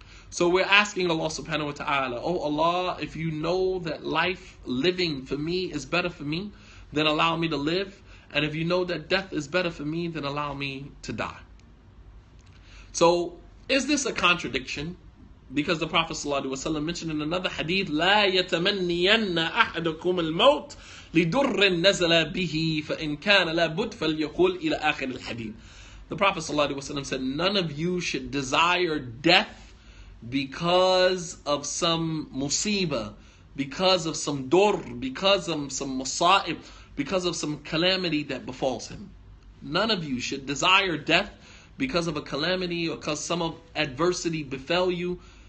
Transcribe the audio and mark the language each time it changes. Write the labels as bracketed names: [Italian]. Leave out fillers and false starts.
[English] So we're asking Allah subhanahu wa ta'ala, oh Allah, if you know that living for me is better for me, then allow me to live. And if you know that death is better for me, then allow me to die. So is this a contradiction? Because the Prophet ﷺ mentioned in another hadith, [Arabic] لا يتمنين أحدكم الموت لدر نزل به فإن كان لا بد فليقول إلى آخر الحديث. [English] The Prophet ﷺ said, none of you should desire death because of some musibah, because of some dur, because of some musa'ib, because of some calamity that befalls him. None of you should desire death because of a calamity or because some adversity befell you.